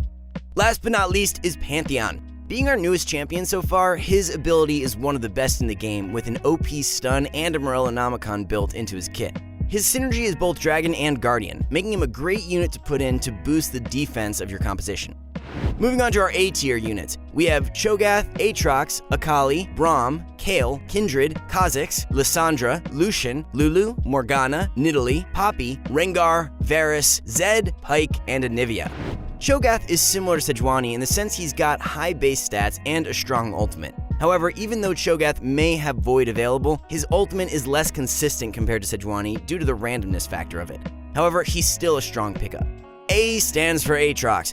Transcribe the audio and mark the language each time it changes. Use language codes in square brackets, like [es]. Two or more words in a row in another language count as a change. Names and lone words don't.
[en] Last but not least is Pantheon. Being our newest champion so far, his ability is one of the best in the game with an OP stun and a Morrocrux built into his kit. His synergy is both Dragon and Guardian, making him a great unit to put in to boost the defense of your composition. Moving on to our A tier units, we have Cho'Gath, Aatrox, Akali, Braum, Kayle, Kindred, Kha'Zix, Lissandra, Lucian, Lulu, Morgana, Nidalee, Poppy, Rengar, Varus, Zed, Pyke, and Anivia. Cho'Gath is similar to Sejuani in the sense he's got high base stats and a strong ultimate. However, even though Cho'Gath may have Void available, his ultimate is less consistent compared to Sejuani due to the randomness factor of it. However, he's still a strong pickup. A stands for Aatrox.